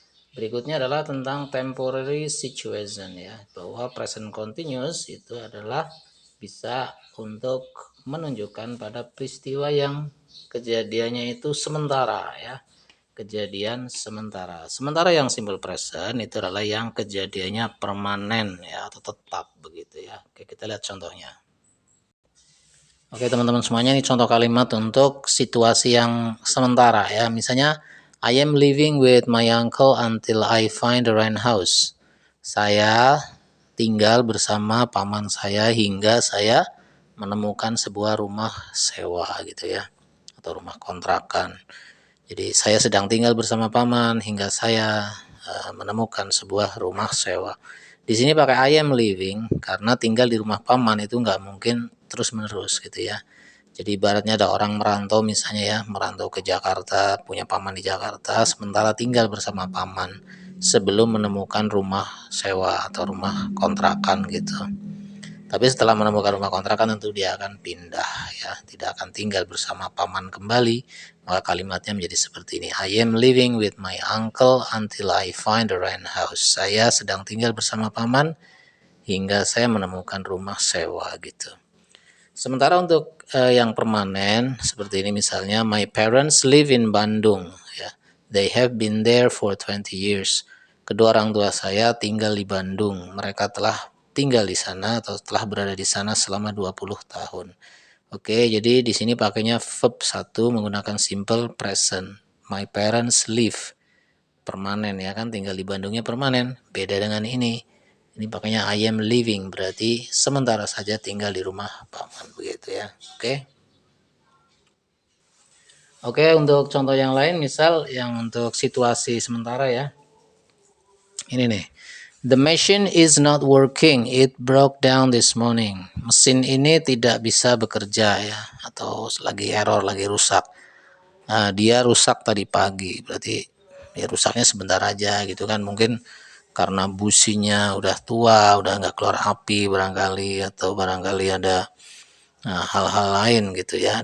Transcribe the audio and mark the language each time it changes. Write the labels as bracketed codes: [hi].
[id] Berikutnya adalah tentang [en] temporary situation [id] ya, bahwa present continuous itu adalah bisa untuk menunjukkan pada peristiwa yang kejadiannya itu sementara ya, kejadian sementara. Sementara yang simple present itu adalah yang kejadiannya permanen ya, atau tetap begitu ya. Oke, kita lihat contohnya. Oke teman-teman semuanya, ini contoh kalimat untuk situasi yang sementara ya. Misalnya, [en] I am living with my uncle until I find the rent house. [id] Saya tinggal bersama paman saya hingga saya menemukan sebuah rumah sewa gitu ya, atau rumah kontrakan. Jadi saya sedang tinggal bersama paman hingga saya menemukan sebuah rumah sewa. Di sini pakai I am living karena tinggal di rumah paman itu nggak mungkin terus menerus gitu ya. Jadi ibaratnya ada orang merantau misalnya ya, merantau ke Jakarta, punya paman di Jakarta, sementara tinggal bersama paman sebelum menemukan rumah sewa atau rumah kontrakan gitu. Tapi setelah menemukan rumah kontrakan tentu dia akan pindah ya, tidak akan tinggal bersama paman kembali. Maka kalimatnya menjadi seperti ini. [en] I am living with my uncle until I find the rent house. [id] Saya sedang tinggal bersama paman hingga saya menemukan rumah sewa gitu. Sementara untuk yang permanen seperti ini misalnya, [en] my parents live in Bandung [id] ya. [en] They have been there for 20 years. [id] Kedua orang tua saya tinggal di Bandung. Mereka telah tinggal di sana atau telah berada di sana selama 20 tahun. Oke, jadi di sini pakainya verb 1 menggunakan simple present. [en] My parents live. [id] Permanen ya kan, tinggal di Bandungnya permanen. Beda dengan ini. Ini pakainya [en] I am living, [id] berarti sementara saja tinggal di rumah paman begitu ya. Oke. Oke, untuk contoh yang lain misal yang untuk situasi sementara ya. Ini nih. [en] The machine is not working. It broke down this morning. [id] Mesin ini tidak bisa bekerja ya, atau lagi error, lagi rusak. Nah, dia rusak tadi pagi. Berarti ya rusaknya sebentar aja gitu kan. Mungkin karena businya udah tua, udah nggak keluar api barangkali, atau barangkali ada hal-hal lain gitu ya.